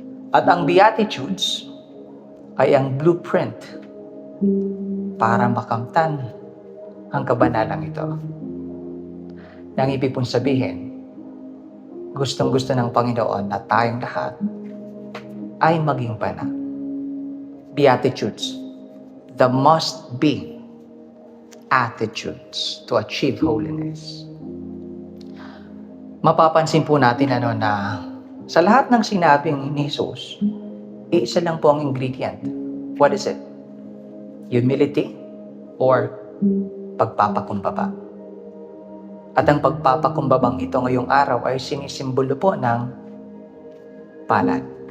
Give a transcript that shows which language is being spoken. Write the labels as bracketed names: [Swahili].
[Filipino] At ang Beatitudes ay ang blueprint para makamtan ang kabanalang ito. Nang ibig pong sabihin, gustong-gusto ng Panginoon na tayong lahat ay maging banal. [English] Beatitudes, the must-be attitudes to achieve holiness. [Filipino] Mapapansin po natin na sa lahat ng sinabing ni Jesus, isa lang po ang ingredient. [English] What is it? Humility or pagpapakumbaba. [Filipino] At ang pagpapakumbabang ito ngayong araw ay sinisimbolo po ng palad.